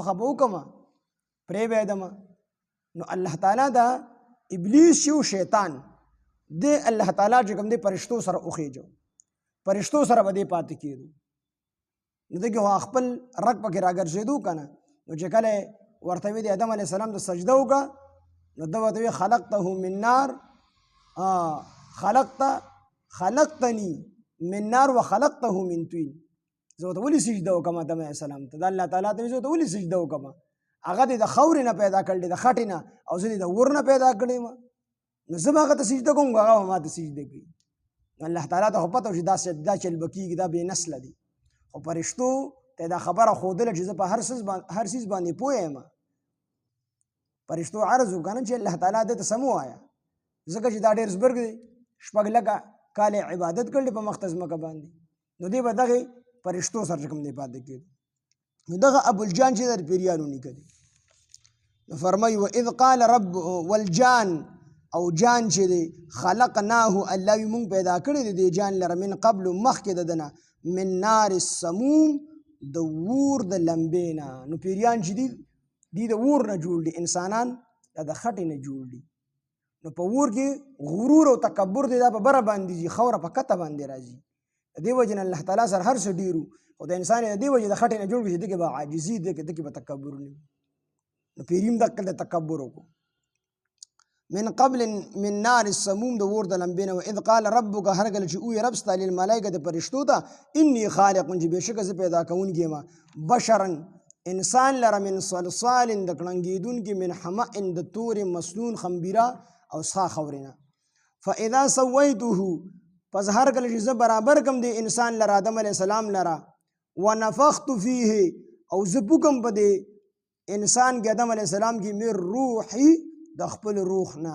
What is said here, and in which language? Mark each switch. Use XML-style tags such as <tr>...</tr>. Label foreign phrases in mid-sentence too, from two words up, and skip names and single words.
<ps>خوښه به وکړمه پرېږدمه نو الله تعالی دا ابلیس چې و شیطان دی الله تعالی چې کوم دی فرشتو سره وخېجو فرشتو سره به دی پاتې کېدو نو دغې خو خپل رګ پکې راګرځېدو که نه نو چې کله ورته وی د آدم</ps> <ar>علیه السلام</ar> <ps>د سجده وکړه نو ده ورته وی</ps> <ar>خلقته من نار خلقتني من نار وخلقته من طين.</ar> <ps>زه ورته ولې سجده وکړم آدم</ps> <ar>علیه السلام</ar> <ps>ته؟ د الله تعالی ته زه ورته ولې سجده وکړم؟ هغه دې د خاورې نه پیدا کړل د خټې نه او زه دې د اور نه پیدا کړی یم. نو زه به هغه ته سجده کوم هغه به ما ته سجده کوي. الله تعالی ته خو پته وه چې دا چل به کېږي دا بې نسله دي. خو فرشتو ته دا خبره ښودله چې زه په هر څیز باندې پوه یم. فرشتو عرض وکړه نه چې الله تعالی دې ته څه مه وایه ځکه چې دا ډېر زبرګ دی 6 لکه کاله عبادت کړلې په مخ ته ځمکه باندې نو دې به دغې فرشتو سره چې کوم دی پاتې کېدو. نو دغه ابوالجان چې د پیریانو نیکه دی. نو فرمایي</ps> <ar>واذ قال رب والجان</ar> <ps>او جان چې دی خلقناه الله وي مونږ پیدا کړی دی دې جان لره</ps> <ar>من قبل</ar> <ps>مخکې د ده نه</ps> <ar>من نار السموم</ar> <ps>د اور د لمبې نه. نو پیریان چې دي د اور نه جوړ دي انسانان د خټې نه جوړ دي. نو په اور کې غرور او تکبر دی دا په بره باندې ځي خوره په کته باندې راځي. د دې وجې نه الله تعالی سره هر څه ډېر خو د انسان د دې وجې د خټې نه جوړ کړي چې دې کې به عاجزي دې کې به تکبر نه وي. نو پیریم دقل د تکبر وکړو.</ps> <ar>من قبل من نار السموم</ar> <ps>د اور د لمبې نه.</ps> <ar>واذ قال ربک</ar> <ps>هر کله چې ووایي رب ستا للملایکة د فرشتو ته</ps> <ar>انی خالق</ar> <ps>چې بېشکه زه پیدا کوونکی یم بشرا انسان لره</ps> <ar>من صلصال</ar> <ps>د کړنګېدونکي</ps> <ar>من حمأ</ar> <ps>د تورې مسنون خمبیره او سا خاورې نه.</ps> <ar>فاذا سویته</ar> <ps>پس هر کله چې زه برابر کم دی انسان لره آدم</ps> <ar>علیه السلام</ar> <ps>لره</ps> <ar>ونفخت فیه</ar> <ps>او زه پوکم په دې انسان کې آدم</ps> <ar>علیه السلام</ar> <ps>کې</ps> <ar>من روحي</ar> <ps>د خپل روح نه.</ps>